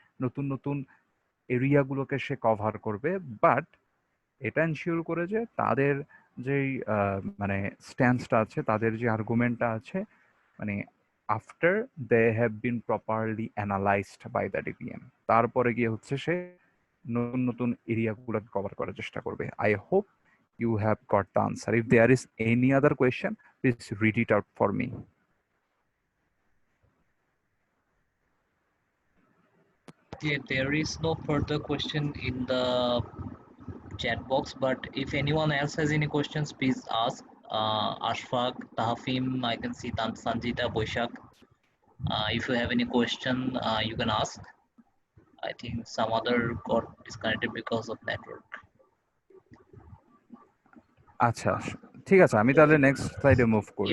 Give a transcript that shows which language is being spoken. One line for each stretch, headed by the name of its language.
Bangla: নতুন নতুন এরিয়াগুলোকে সে কভার করবে, বাট এটা এনশিওর করে যে তাদের যেই মানে স্ট্যান্সটা আছে, তাদের যে আর্গুমেন্টটা আছে, মানে
English: after they have been properly analysed by the DPM,
Bangla: তারপরে গিয়ে হচ্ছে সে নতুন নতুন এরিয়াগুলোকে কভার করার চেষ্টা করবে।
English: I hope you have got the answer. If there is any other question please read it out for me. Yeah, there is no further question in the chat box, but if anyone else has any questions, please ask. Ashfaq, Tahafim, I can see Sanjita, Boishak. If you have any question, you can ask. I think some other got disconnected because of network.
Bangla: আচ্ছা, ঠিক আছে, আমি তাহলে next স্লাইডে move করি।